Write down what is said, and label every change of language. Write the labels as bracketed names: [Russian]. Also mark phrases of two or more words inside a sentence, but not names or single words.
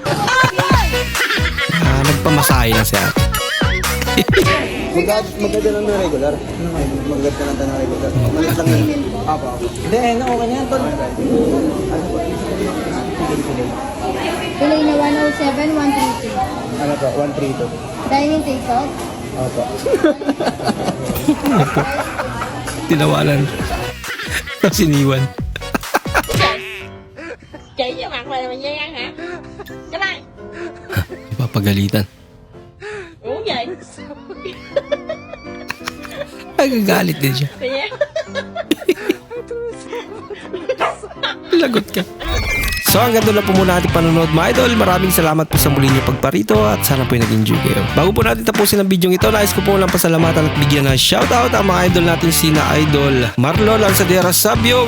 [Filipino] Nagpamasahe na siya. Maganda lang na regular. Maganda lang na regular. Malit lang yun. Apo. Hindi, okay na yan, Tol. Pilay na 107, 132. Ano to? 132. [English] Dining take-out. [Filipino] Opo. Tinawalan. Tapos iniwan. [Vietnamese] Chị với mặt mày mày nghe ăn hả? Cái này. [Filipino] Ipapagalitan. [Vietnamese] Uống gì? [Filipino] Nagagalit din siya. Kaya. Lagot ka. So hanggang doon lang po muna ating panonood mga idol. Maraming salamat po sa muli niyo pagparito at sana po nag-enjoy kayo. Bago po natin tapusin ang video ito, nais ko po lang pasalamatan at bigyan ng shoutout ang mga idol natin sina Idol Marlo Lanzadera Sabio.